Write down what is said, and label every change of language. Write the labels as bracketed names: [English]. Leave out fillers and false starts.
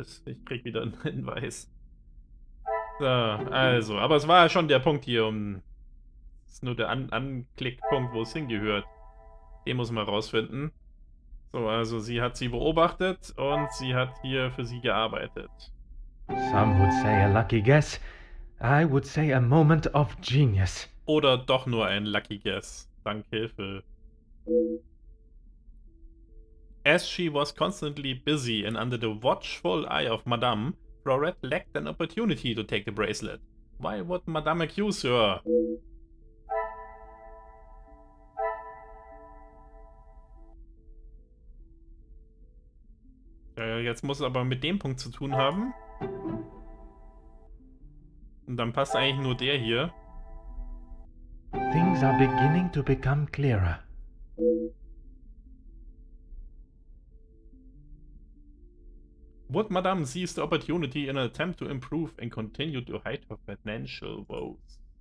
[German] Ich krieg wieder einen Hinweis. So, also, aber es war ja schon der Punkt hier, das ist nur der Anklickpunkt, wo es hingehört. Den muss man rausfinden. So, also sie hat sie beobachtet und sie hat hier für sie gearbeitet. [English] Some would say a lucky guess. I would say a moment of genius. [German] Oder doch nur ein [English] Lucky Guess. [German] Dank Hilfe. [English] As she was constantly busy and under the watchful eye of Madame, Florette lacked an opportunity to take the bracelet. Why would Madame accuse her? [German] Jetzt muss es aber mit dem Punkt zu tun haben. Und dann passt eigentlich nur der hier. [English] Things are beginning to become clearer. Would Madame seize the opportunity in an attempt to improve and continue to hide her financial woes?